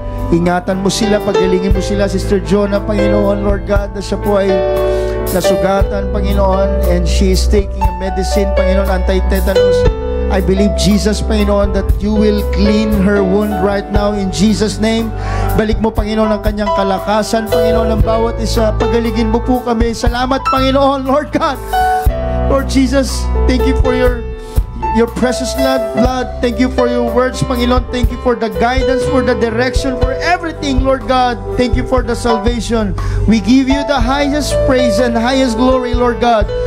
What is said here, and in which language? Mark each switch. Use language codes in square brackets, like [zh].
[tl] Ingatan mo sila, pagalingin mo sila, Sister Jonah, Panginoon, Lord God, na siya po ay nasugatan, Panginoon, [en] and she is taking a medicine, [tl] Panginoon, anti-tetanus. [en] I believe, Jesus, Panginoon, that you will clean her wound right now in Jesus' name. [tl] Balik mo, Panginoon, ang kanyang kalakasan, Panginoon, ng bawat isa. Pagaligin mo po kami. Salamat, Panginoon, Lord God. [en] Lord Jesus, thank you for your precious blood. Thank you for your words, Panginoon. Thank you for the guidance, for the direction, for everything, Lord God. Thank you for the salvation. We give you the highest praise and highest glory, Lord God.